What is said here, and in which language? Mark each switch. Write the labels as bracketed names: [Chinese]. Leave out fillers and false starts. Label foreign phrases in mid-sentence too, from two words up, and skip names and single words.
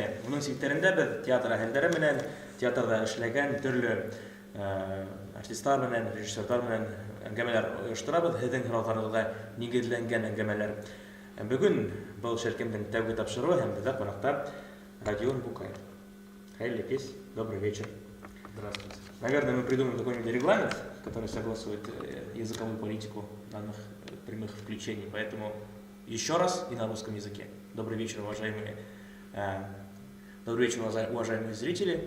[Bashkir] Моның сиктәрендә без театр әһелләре белән, театрда эшләгән төрле артистлар белән, режиссерлар белән әңгәмәләр оештырабыз, һезнең һорауларыгызга нигезләнгән әңгәмәләр. Бүген был шәлкемнең тәүге тапшыруы һәм бездә кунакта Родион Букаев. Хайырлы кез, [Russian] добрый вечер. Здравствуйте. Наверное, мы придумаем какой-нибудь регламент, который согласует языковую политику данных прямых включений. Поэтому еще раз и на русском языке. Добрый вечер, уважаемые зрители.